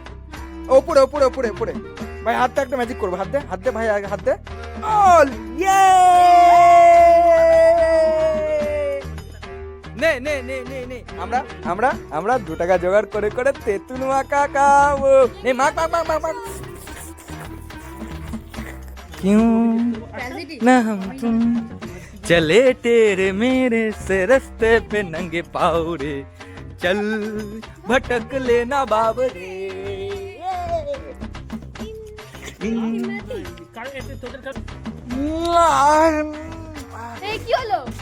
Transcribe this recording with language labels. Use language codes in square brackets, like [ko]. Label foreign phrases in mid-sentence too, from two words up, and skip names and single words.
[bn] ওপরে ওপরে ওপরে ওপরে ভাই, হাতটা একটা ম্যাজিক করবো, হাত দে, হাত দে ভাই, আগে হাত দে। অল ইয়ে, নে নে নে নে নে, আমরা আমরা আমরা 2 টাকা জোগাড় করে করে তেঁতুল মাখা খাবো। নে মাখ মাখ মাখ মাখ মাখ। [hi] क्यों ना हम तुम चले तेरे मेरे से रास्ते पे नंगे पाँव रे, चल भटक लेना बाबरे। [bn] এই কি হলো?